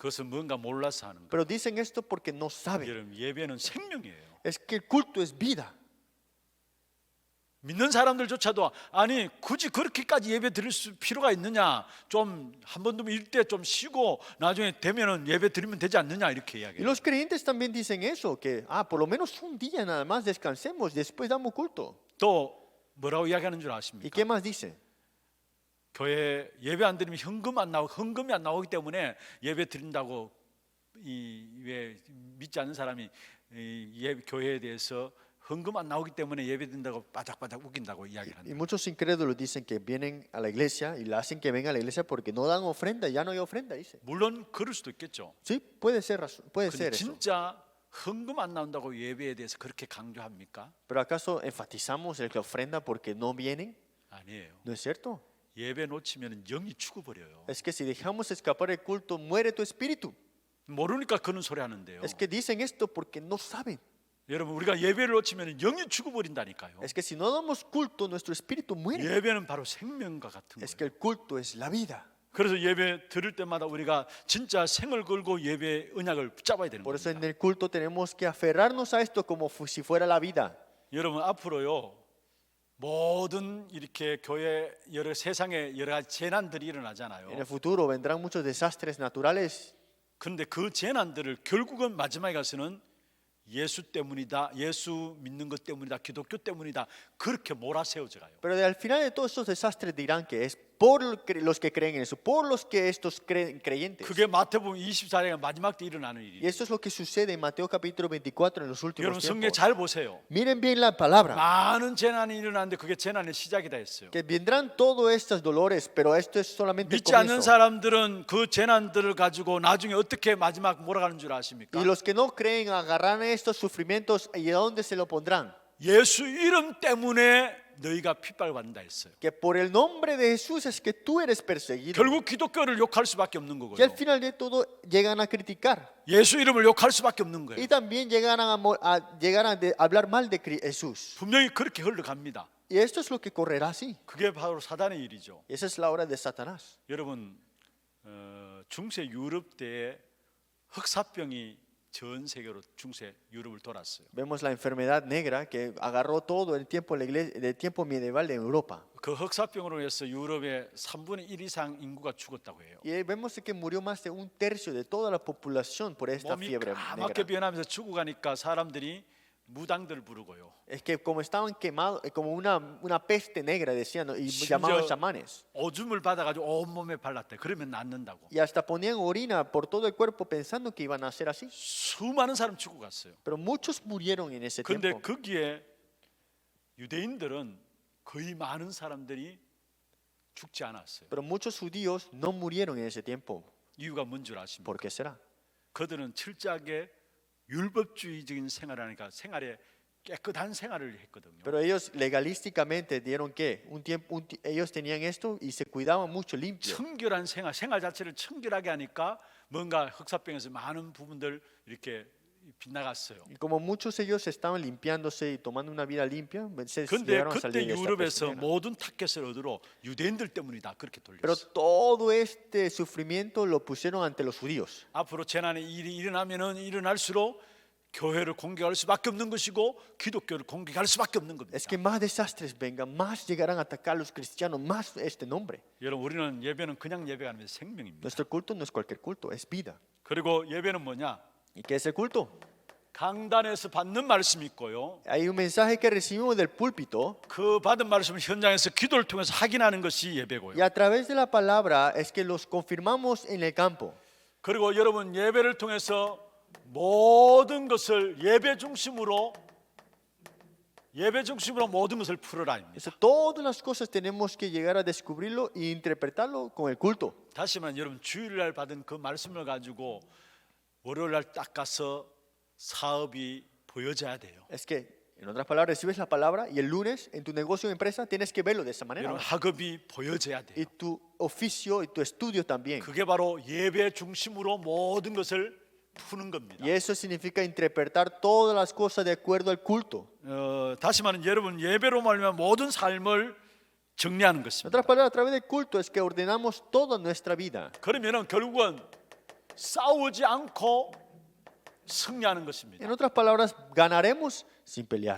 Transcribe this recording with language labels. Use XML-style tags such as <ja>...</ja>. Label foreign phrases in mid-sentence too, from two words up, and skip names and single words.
<ko>그것은 뭔가 몰라서 하는 거예요.</ko> <es>Pero dicen esto porque no saben.</es> <ko>여러분 예배는 생명이에요.</ko> <es>Es que el culto es vida.</es> <ko>믿는 사람들조차도 아니 굳이 그렇게까지 예배 드릴 필요가 있느냐? 좀 한 번 두번 일때 좀 쉬고 나중에 되면은 예배 드리면 되지 않느냐 이렇게 Y 이야기해요.</ko> <es>los creyentes también dicen eso, que por lo menos un día nada más descansemos, después damos culto.</es> <ko>또 뭐라고 이야기하는 줄 ¿Y 아십니까?</ko> <es>qué más dice?</es> <ko>교회 예배 안 드리면 헌금이 안 나오기 때문에 예배 드린다고 왜 믿지 않는 사람이 교회에 대해서 헌금 안 나오기 때문에 예배 드린다고 바닥바닥 우긴다고 이야기를 Y 한다.</ko> <es>muchos incrédulos dicen que vienen a la iglesia y la hacen que venga a la iglesia porque no dan ofrenda, ya no hay ofrenda, dice.</es> <ko>물론 그럴 수도 있겠죠.</ko> <es>Sí, puede ser, puede 근데 ser eso.</es> <ko>진짜 헌금 안 나온다고 예배에 대해서 그렇게 강조합니까?</ko> <es>Pero ¿acaso enfatizamos el que ofrenda porque no vienen?</es> <ko>아니에요.</ko> <es>¿No es cierto?</es> <ko>예배 놓치면 영이 죽어버려요.</ko> <es>Es que si dejamos escapar el culto, muere tu espíritu.</es> <ko>모르니까 그런 소리 하는데요.</ko> <es>Es que dicen esto porque no saben.</es> <ko>여러분 우리가 예배를 놓치면 영이 죽어버린다니까요.</ko> <es>Es que si no damos culto, nuestro espíritu muere.</es> <ko>예배는 바로 생명과 같은 Es 거예요.</ko> <es>que el culto es la vida.</es> <ko>그래서 예배 들을 때마다 우리가 진짜 생을 걸고 예배 언약을 붙잡아야 되는</ko> <es>Por eso en 겁니다. el culto tenemos que aferrarnos a esto como si fuera la vida.</es> <ko>여러분 앞으로요 모든 이렇게 교회 여러 세상에 여러 가지 재난들이 En 일어나잖아요.</ko> <es>el futuro vendrán muchos desastres naturales.</es> <ko>그런데 그 재난들을 결국은 마지막에 가서는 예수 때문이다, 예수 믿는 것 때문이다, 기독교 때문이다 그렇게 몰아세워져 가요.</ko> <es>Pero al final de todos estos desastres dirán que es por los que creen en eso, por los que estos creyentes.</es> <ko>그게 마태복음 24장의 마지막 때 일어나는 Y 일이에요.</ko> <es>esto es lo que sucede en Mateo capítulo 24 en los 여러분 últimos 성경 tiempos.</es> <ko>잘 보세요.</ko> <es>Miren bien la palabra.</es> <ko>많은 재난이 일어나는데 그게 재난의 시작이다 했어요.</ko> <es>Que vendrán todos estos dolores, pero esto es solamente el</es> <ko>믿지 않는 comienzo. 사람들은 그 재난들을 가지고 나중에 어떻게 마지막 몰아가는 줄 아십니까?</ko> <es>Y los que no creen agarrarán estos sufrimientos y a dónde se lo pondrán.</es> <ko>예수 이름 때문에 너희가 핍박받는다 했어요.</ko> <es>que por el nombre de Jesús es que tú eres perseguido.</es> <ko>결국 기독교를 욕할 수밖에 없는</ko> <es>Que al 거고요. final de todo llegan a criticar</es> <ko>예수 이름을 욕할 수밖에 없는 거예요.</ko> <es>y también llegan a hablar mal de Jesús.</es> <ko>분명히 그렇게 흘러갑니다.</ko> <es>Y esto es lo que correrá así.</es> <ko>그게 바로 사단의 일이죠.</ko> <es>Esa es la obra de Satanás.</es> <ko>여러분 중세 유럽 때에 흑사병이 전 세계로 중세 유럽을 돌았어요.</ko> <es>Vemos la enfermedad negra que agarró todo el tiempo, del tiempo medieval de Europa.</es> <ko>그 흑사병으로 해서 유럽의 3분의 1 이상 인구가 죽었다고 해요.</ko> <es>Y vemos que murió más de un tercio de toda la población por esta 몸이 fiebre 까맣게 negra.</es> <ko>변하면서 죽어가니까 사람들이 무당들 부르고요.</ko> <es>Es que como estaban quemados, como una peste negra, decían, y llamaban chamanes.</es> <ko>오줌을 받아가지고 온 몸에 발랐대. 그러면 낫는다고.</ko> <es>Y hasta ponían orina por todo el cuerpo pensando que iban a ser así.</es> <ko>수많은 사람 죽어갔어요.</ko> <es>Pero muchos murieron en ese 그런데 tiempo.</es> <ko>거기에 유대인들은 거의 많은 사람들이 죽지 않았어요.</ko> <es>Pero muchos judíos no murieron en ese tiempo.</es> <ko>이유가 뭔 줄 아십니까?</ko> <es>¿Por qué será?</es> <ko>그들은 철저하게 율법주의적인 생활을 하니까 생활에 깨끗한 생활을 했거든요.</ko> <es>Pero ellos legalísticamente dieron que ellos tenían esto y se cuidaban mucho limpio.</es> <ko>청결한 생활 자체를 청결하게 하니까 뭔가 흑사병에서 많은 부분들 이렇게 빗나갔어요.</ko> <es>Y como muchos ellos estaban limpiándose y tomando una vida limpia, se 근데 llegaron a 그때 salir de esta peste 유럽에서 negra.</es> <ko>모든 타켓을 얻으러 유대인들 때문이다 그렇게 Pero 돌렸어요.</ko> <es>todo este sufrimiento lo pusieron ante los judíos.</es> <ko>앞으로 재난의 일이 일어나면은 일어날수록 교회를 공격할 수밖에 없는 것이고 기독교를 공격할 수밖에 없는 겁니다.</ko> <es>Es que más desastres vengan, más llegarán a atacar a los cristianos, más este nombre.</es> <ko>여러분 우리는 예배는 그냥 예배가 아니라 생명입니다.</ko> <es>Nuestro culto no es cualquier culto, es vida.</es> <ko>그리고 예배는 뭐냐?</ko> <es>¿Y qué es el culto?</es> <ko>강단에서 받는 말씀이 있고요.</ko> <es>Hay un mensaje que recibimos del púlpito</es> <ko>그 받은 말씀을 현장에서 기도를 통해서 확인하는 것이 예배고요.</ko> <es>y a través de la palabra es que los confirmamos en el campo.</es> <ko>그리고 여러분 예배를 통해서 모든 것을 예배 중심으로 모든 것을 풀어라.</ko> <es>Eso, todas las cosas tenemos que llegar a descubrirlo y interpretarlo con el culto.</es> <ko>다시 말하면 여러분 주일날 받은 그 말씀을 가지고 월요일날 딱 가서 사업이 보여져야 돼요.</ko> <es>Es que, en otras palabras, recibes la palabra y el lunes en tu negocio o empresa tienes que verlo de esa manera.</es> <ko>여러분 학업이 보여져야 돼요.</ko> <es>Y tu oficio y tu estudio también.</es> <ko>그게 바로 예배 중심으로 모든 것을 푸는 겁니다.</ko> <es>Y eso significa interpretar todas las cosas de acuerdo al culto.</es> <ko>다시 말하면 여러분 예배로 말하면 모든 삶을 정리하는 En 것입니다.</ko> <es>otras palabras, a través del culto es que ordenamos toda nuestra vida.</es> <ko>그러면은 결국은 싸우지 않고 승리하는 것입니다.</ko> <es>En otras palabras, ganaremos sin pelear.</es>